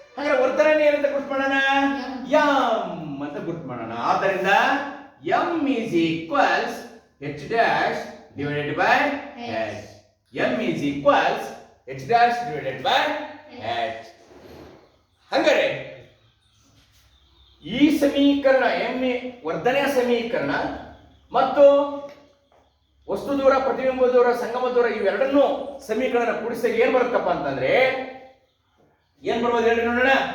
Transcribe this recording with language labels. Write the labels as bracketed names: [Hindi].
[Kannada] ಹಾಗಾದ್ರೆ ವರ್ತನೆ ಏನಂತ ಗುರುತು ಮಾಡೋಣ? ಎಂ ಅಂತ ಗುರುತು ಮಾಡೋಣ. [English] ಆದ್ದರಿಂದ m is equals h dash divided by h. m is equals h dash divided by h. [Kannada] ಹಂಗಾರೆ ಈ ಸಮೀಕರಣ m ವರ್ಧನೆಯ ಸಮೀಕರಣ ಮತ್ತು ವಸ್ತು ದೂರ, ಪ್ರತಿಬಿಂಬ ದೂರ, ಸಂಗಮ ದೂರ ಇವೆರಡನ್ನೂ ಸಮೀಕರಣ ಕೂಡಿಸಿದಾಗ ಏನ್ ಬರುತ್ತಪ್ಪ ಅಂತಂದ್ರೆ ಏನ್ ಬರ್ಬೋದು ಹೇಳಿ ನೋಡೋಣ.